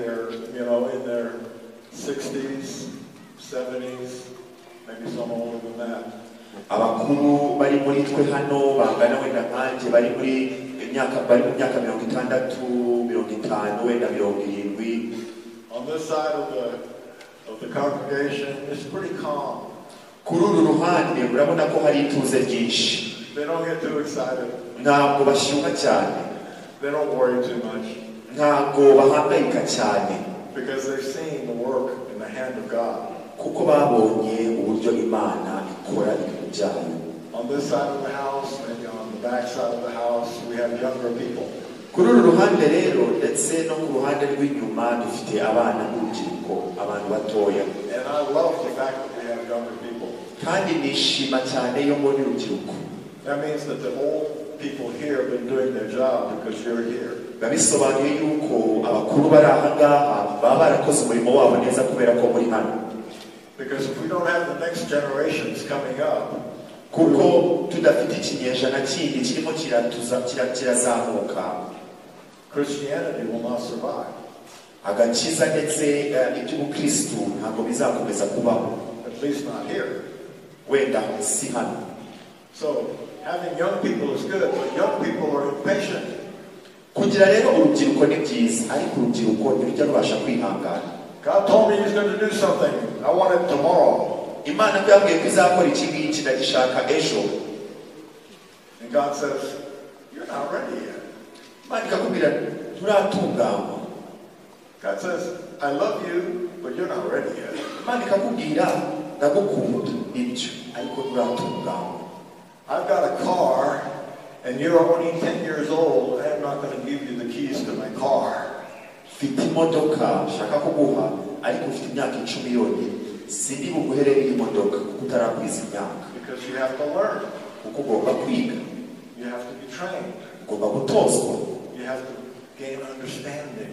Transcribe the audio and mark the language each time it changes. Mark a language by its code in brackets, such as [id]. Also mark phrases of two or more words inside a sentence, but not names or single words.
[en] They're, in their 60s, 70s, maybe some older than that. [rw] abakuru bari muri twe hano bangana wenda nkanjye bari mu myaka 60, 50, wenda 70. [en] On this side of the congregation, it's pretty calm. [rw] kuri uru ruhande urabona ko hari ituze ryinshi. [en] They don't get too excited. [rw] ntabwo bashyuha cyane. [en] They don't worry too much. [rw] ntabwo bahangayika cyane. [en] Because they've seen the work in the hand of God. [rw] kuko babonye uburyo Imana ikora ibintu byayo. [en] On this side of the house and on the back side of the house, we have younger people. [rw] kuri uru ruhande rero ndetse no ku ruhande rw'inyuma dufite abana n'urubyiruko, abantu batoya. [en] And I love the fact that we have younger people. [rw] kandi nishima cyane iyo mbona urubyiruko. [en] That means that the old people here have been doing their job because you're here. [rw] bisobanuye yuko abakuru bari aha ngaha baba barakoze umurimo wabo neza kubera ko muri hano. [en] Because if we don't have the next generations coming up, [rw] kuko tudafite ikinyejana kindi kirimo kirazamuka, [en] Christianity will not survive. [rw] agakiza ndetse iby'ubukristu ntabwo bizakomeza kubaho. [en] At least not here. [rw] wenda si hano. [en] So having young people is good, but young people are impatient. [rw] kugira rero urubyiruko ni byiza, ariko urubyiruko ntirujya rubasha kwihangana. [en] God told me He's going to do something. I want it tomorrow. [rw] Imana ko yambwiye ko izakora iki ngiki ndagishaka ejo. [en] And God says, you're not ready yet. [rw] Imana ikakubwira nturatunganywa. [en] God says, I love you, but you're not ready yet. [rw] Imana ikakubwira ndagukunda ibyo ariko nturatunganywa. [en] I've got a car, and you're only 10 years old. I'm not going to give you the keys to my car. [rw] Mfite imodoka shaka kuguha ariko ufite imyaka 10 yonyine, sindi buguherere iyi modoka kuko utarakwiza imyaka. [en] Because you have to learn. [rw] kuko ugomba kwiga, [en] You have to be trained. [rw] ugomba gutozwa, [en] You have to gain understanding.